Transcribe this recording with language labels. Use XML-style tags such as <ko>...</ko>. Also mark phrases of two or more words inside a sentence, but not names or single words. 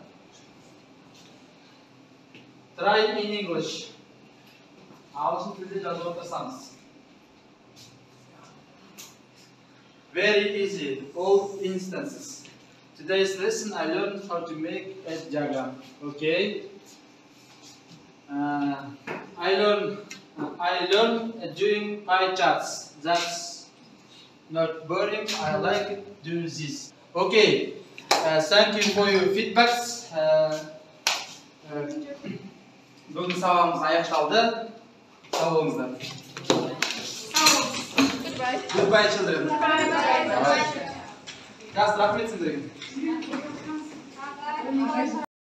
<en>Try in English.</en> <kk>Ағылшын тілде жазып отырсаңыз.</kk> <en>Very easy, all instances. Today's lesson I learned how to make a diagram. Okay. I learned doing pie charts. That's not boring. I like doing this. Okay. Thank you for your feedbacks.</en> <kk>Бүгін сабағымыз аяқталды. Сау болыңыздар.</kk> <en>Goodbye, children. Guys,</en> <kk>рахмет сіздерге.</kk>